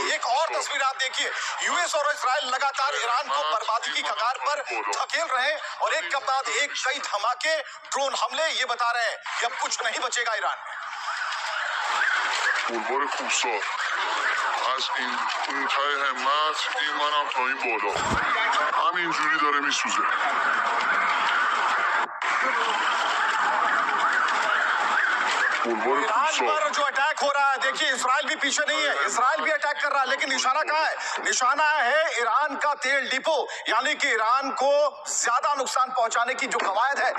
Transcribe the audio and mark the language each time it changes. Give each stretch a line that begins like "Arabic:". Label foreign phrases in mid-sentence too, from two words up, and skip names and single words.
Hindi: एक और तस्वीर आप देखिए, यूएस और इजराइल लगातार ईरान को बर्बादी की कगार पर धकेल रहे हैं और एक के बाद एक कई धमाके, ड्रोन हमले ये बता रहे हैं कि अब कुछ नहीं बचेगा ईरान में।
Persian: بلوار کوسا از این اون ته همت این منم تا این بالا همینجوری داره میسوزه.
Hindi: ईरान पर जो अटैक हो रहा है, देखिए इजराइल भी पीछे नहीं है, इजराइल भी अटैक कर रहा है, लेकिन निशाना कहाँ है? निशाना है ईरान का तेल डिपो, यानी कि ईरान को ज्यादा नुकसान पहुंचाने की जो कवायद है।